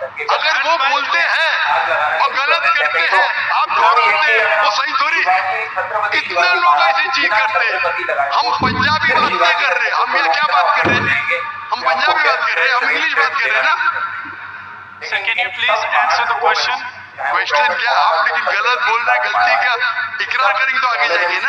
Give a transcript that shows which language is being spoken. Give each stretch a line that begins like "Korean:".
Hindi: अगर वो बोलते हैं और गलत करते हैं, आप दोहराते हैं, वो सही थोड़ी। कितने लोग ऐसी चीज करते हैं। हम पंजाबी बात नहीं कर रहे, हम ये क्या बात कर रहे हैं? हम पंजाबी बात कर रहे हैं, हम इंग्लिश बात कर रहे हैं ना।
English: Sir, can you please answer the question?
Hindi: Question क्या? आप लेकिन गलत बोल रहे हैं, गलती क्या इकरार करेंगे तो आगे जाएंगे ना।